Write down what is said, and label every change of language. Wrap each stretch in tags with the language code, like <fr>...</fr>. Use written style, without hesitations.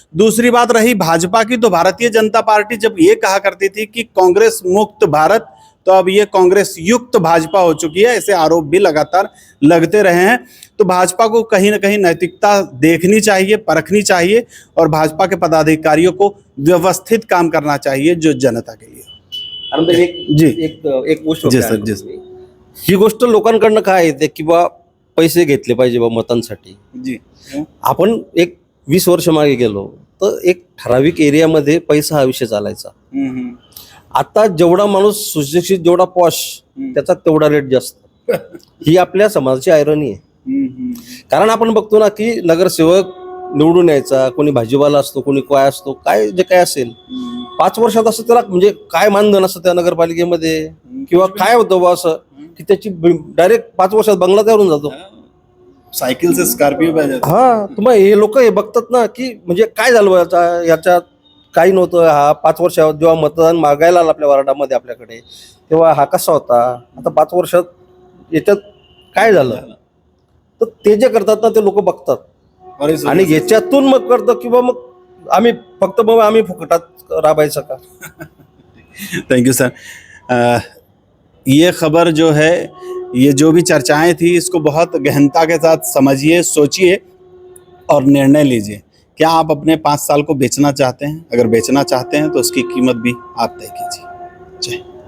<hi>दूसरी बात रही भाजपा की, तो भारतीय जनता पार्टी जब ये कहा करती थी कि कांग्रेस मुक्त भारत, तो अब ये कांग्रेस युक्त भाजपा हो चुकी है. ऐसे आरोप भी लगातार लगते रहे हैं. तो भाजपा को कहीं ना कहीं नैतिकता देखनी चाहिए, परखनी चाहिए और भाजपा के पदाधिकारियों को व्यवस्थित काम करना चाहिए जो जनता के लिए. आनंद, जी.</hi> <mr>एक गोष्ट जी होती सर, आहे. जी. ही गोष्ट लोकांकडनं काय येते की बा पैसे घेतले पाहिजे बा मतांसाठी. जी. आपण एक 20 वर्ष मागे गेलो तर एक ठराविक एरियामध्ये पैसा हा विषय चालायचा. आता जेवढा माणूस सुशिक्षित, जेवढा पॉश, त्याचा तेवढा रेट जास्त. ही आपल्या समाजाची आयरनी आहे. कारण आपण बघतो ना की नगरसेवक निवडून यायचा, कोणी भाजीवाला असतो, कोणी काय असतो, काय जे काय असेल, 5 वर्षात असं त्याला म्हणजे काय मानधन असतं त्या नगरपालिकेमध्ये किंवा काय होतं बा असं की त्याची डायरेक्ट 5 वर्षात बंगला तयार होऊन जातो.</mr> <hi>सायकल से स्कॉर्पियो पे जाते.</hi> <mr>हा, तुम्हाला हे लोक हे बघतात ना की म्हणजे काय झालं याच्यात काही नव्हतं. हा 5 वर्षात जेव्हा मतदान मागायला आलं आपल्या वार्डामध्ये आपल्याकडे, तेव्हा हा कसा होता, आता 5 वर्षात याच्यात काय झालं, तर ते जे करतात ना ते लोक बघतात आणि याच्यातून मग करतात किंवा मग आम्ही फक्त मग आम्ही फुकटात राबायचं का.</mr> <en>Thank you sir.</en> <hi>ये खबर जो है, ये जो भी चर्चाएं थी, इसको बहुत गहनता के साथ समझिए, सोचिए और निर्णय लीजिए. क्या आप अपने 5 साल को बेचना चाहते हैं? अगर बेचना चाहते हैं तो उसकी कीमत भी आप तय कीजिए. जय.</hi>